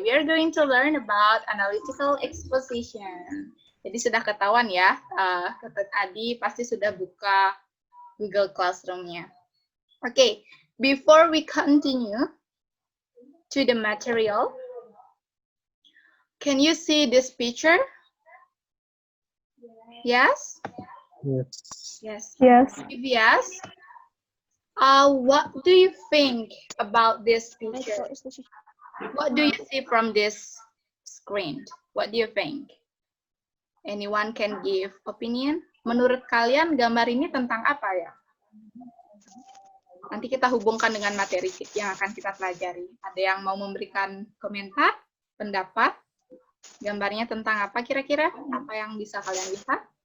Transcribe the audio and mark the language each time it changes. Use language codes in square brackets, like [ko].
[en] We are going to learn about analytical exposition. [id] Jadi sudah ketahuan ya, Ted Adi pasti sudah buka Google Classroom-nya. [en] Okay, before we continue to the material, can you see this picture? Yes? Yes. Yes. If yes, what do you think about this picture? What do you see from this screen? What do you think? Anyone can give opinion? [id] Menurut kalian gambar ini tentang apa ya? Nanti kita hubungkan dengan materi yang akan kita pelajari. Ada yang mau memberikan komentar, pendapat? Gambarnya tentang apa kira-kira? Apa yang bisa kalian lihat?